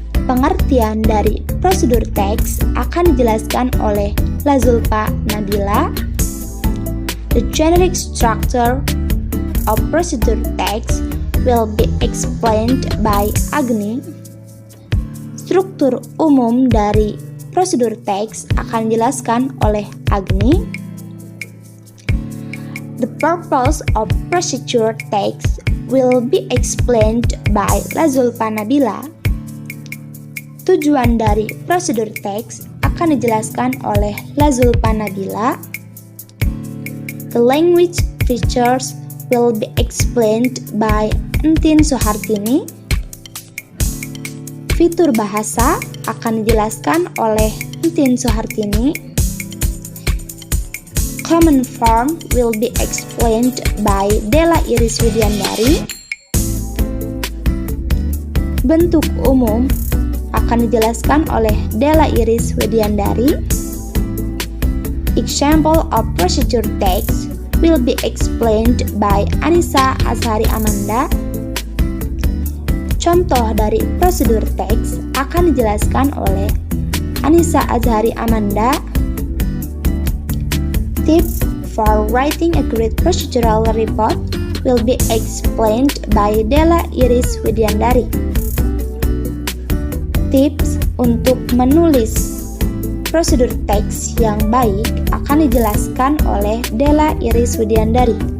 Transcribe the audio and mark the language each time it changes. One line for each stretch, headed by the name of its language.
Indonesian: Pengertian dari prosedur teks akan dijelaskan oleh Lazulpa Nabila.
English: The generic structure of procedure text will be explained by Agni.
Indonesian: Struktur umum dari prosedur teks akan dijelaskan oleh Agni.
English: The purpose of procedure text will be explained by Lazulpa Nabila.
Indonesian: Tujuan dari prosedur teks akan dijelaskan oleh Lazulpa Nabila.
English: The language features will be explained by Entin Suhartini.
Indonesian: Fitur bahasa akan dijelaskan oleh Entin Suhartini.
English: Common form will be explained by Della Iris Widiandari.
Indonesian: Bentuk umum akan dijelaskan oleh Della Iris Widiandari.
English: Example of procedure text will be explained by Annisa Azhari Amanda.
Indonesian: Contoh dari prosedur teks akan dijelaskan oleh Annisa Azhari Amanda.
English: Tips for writing a great procedural report will be explained by Della Iris Widiandari.
Indonesian: Tips untuk menulis prosedur teks yang baik akan dijelaskan oleh Della Iris Widiandari.